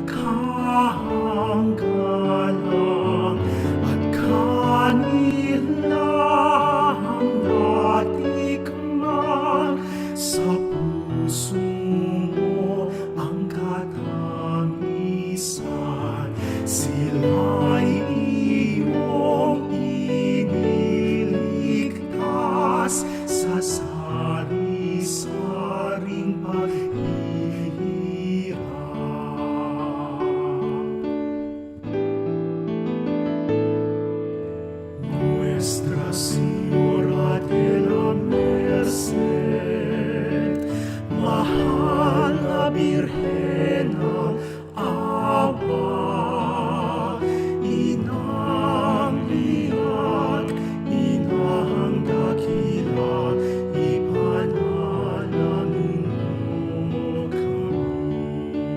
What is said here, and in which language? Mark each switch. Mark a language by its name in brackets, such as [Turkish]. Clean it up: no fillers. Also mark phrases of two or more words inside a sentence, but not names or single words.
[Filipino] kahanggalang, at kanilang natikman sa puso mo ang katamisan. Sila'y iyong iniligtas sa sari-saring paghihirap. [Spanish] Nuestra Señora de la Merced, [Filipino] mahal na Birhen ng awa, inang liyak, inang dakila, ipanalangin mo kami.